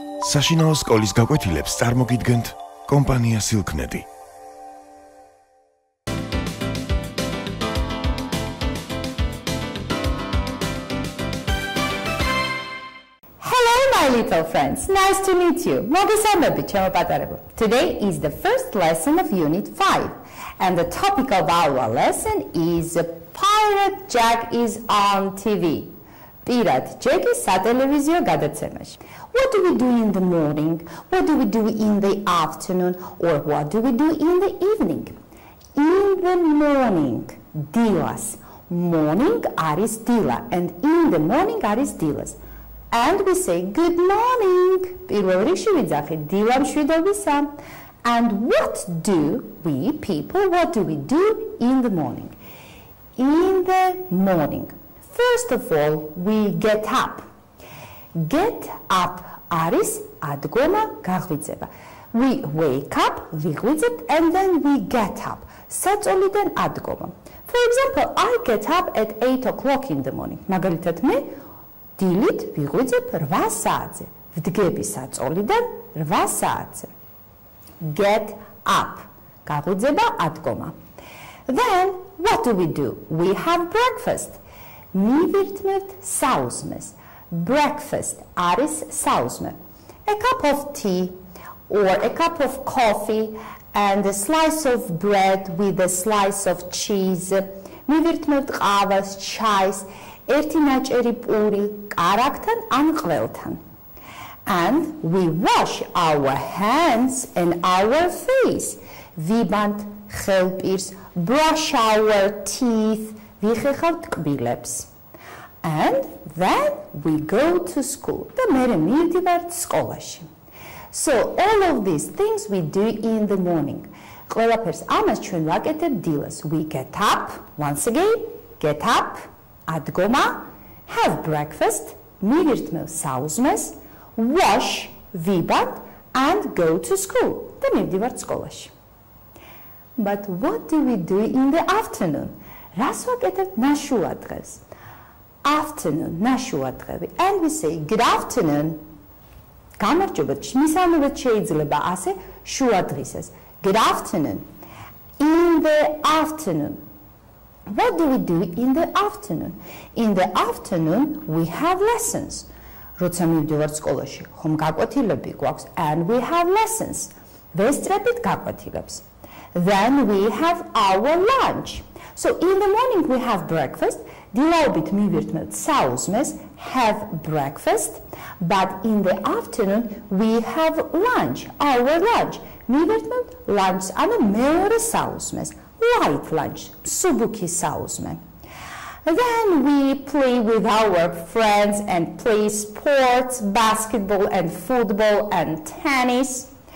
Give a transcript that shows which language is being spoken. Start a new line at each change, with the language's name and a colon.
Georgian: საშინაო სკოლის გაკვეთილებს წარმოგიდგენთ კომპანია Silknet.
English: Hello my little friends, nice to meet you. Today is the first lesson of Unit 5 and the topic of our lesson is Pirate Jack is on TV. Pirate Jack is
Georgian: სატელევიზიო გადაცემაში.
English: What do we do in the morning? What do we do in the afternoon? Or what do we do in the evening? In the morning, დილას. Morning
Georgian: არის დილა
English: and in the morning
Georgian: არის დილას.
English: And we say good morning.
Georgian: პირველ რიგში ვიძახი დილა მშვიდობისა.
English: And what do we people, what do we do in the morning? In the morning. First of all, we get up. Get up
Georgian: არის ადგომა გაღვიძება.
English: We wake up,
Georgian: ვიღვიძებთ,
English: and then we get up.
Georgian: საწოლიდან ადგომა.
English: For example, I get up at 8 o'clock in the morning.
Georgian: მაგალითად მე დილით ვიღვიძებ 8 საათზე. ვდგები საწოლიდან 8 საათზე.
English: Get up.
Georgian: გაღვიძება ადგომა.
English: Then, what do? We have breakfast.
Georgian: მივირთმევთ საუზმეს. Breakfast არის საუზმე.
English: A cup of tea or a cup of coffee and a slice of bread with a slice of cheese.
Georgian: მივირთმევთ ყავას, ჩაის, ერთი ნაჭერი პური, კარაქთან ან ყველთან.
English: And we wash our hands and our face.
Georgian: ვიბანთ ხელპირს,
English: brush our teeth.
Georgian: ვიხეხავთ კბილებს.
English: And then we go to school.
Georgian: და მერე მივდივართ სკოლაში.
English: So all of these things we do in the morning.
Georgian: ყველაფერს ამას ჩვენ ვაკეთებთ დილას.
English: We get up, once again, get up, ადგომა, have breakfast,
Georgian: მივირთმევ საუზმეს,
English: wash, ვიბანთ, and go to school.
Georgian: და მივდივართ სკოლაში.
English: But what do we do in the afternoon?
Georgian: რას ვაკეთებთ ნაშუა დღეს? Afternoon, ნაშუა დღევი.
English: And we say good afternoon.
Georgian: გამარჯობა, მისამებრად შეიძლება ასე შუა დღისას.
English: Good afternoon. In the afternoon. What do we do in the afternoon? In the afternoon we have lessons.
Georgian: როცა მივდივართ სკოლაში, ხომ გაკვეთილები გვაქვს
English: and we have lessons.
Georgian: ვესწრებით გაკვეთილებს.
English: Then we have our lunch. So in the morning we have breakfast.
Georgian: დილაობით მივირთმევთ საუზმეს,
English: have breakfast. But in the afternoon we have lunch, our lunch.
Georgian: მივირთმევთ lunch, ანუ მეორე საუზმეს,
English: light lunch,
Georgian: მსუბუქი საუზმე.
English: Then we play with our friends and play sports, basketball and football and tennis.